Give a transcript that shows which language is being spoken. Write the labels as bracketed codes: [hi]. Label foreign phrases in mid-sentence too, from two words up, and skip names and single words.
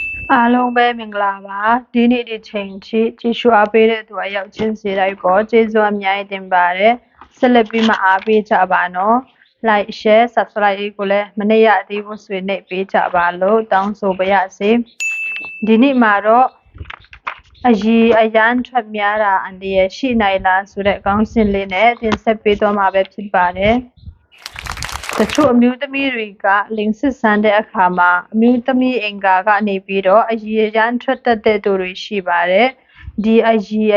[my] အားလုံးပဲမင်္ဂလာပါဒီနေ့ဒီချိန်ထိကြည့်ရှုအားပေးတဲ့သူအယောက်ချင်းစီတိုင်းကိုကျေးဇူးအများကြီးတင်ပါတယ်ဆက်လက်ပြီးမှအားပေးကြပါနော် [en] like share subscribe [my] ကိုလည်းမနေ့ရသေးဘူးဆိုရင်နှိပ်ပေးကြပါလို့တောင်းဆိုပါရစေဒီနေ့မှာတော့အကြီးအရန်ထွက်များတာအန်ဒီရ ရှိနိုင်လားဆိုတဲ့ခေါင်းစဉ်လေးနဲ့တင်ဆက်ပေးသွားမှာပဲဖြစ်ပါတယ်တချို့အမျိုးသမီးတွေကလိင်စစ်ဆန်းတဲ့အခါမှာအမျိုးသမီးအင်္ဂါကနေပြီးတော့အရည်အရန်ထွက်တတ်တဲ့သူတွေရှိပါတယ်ဒီအရည်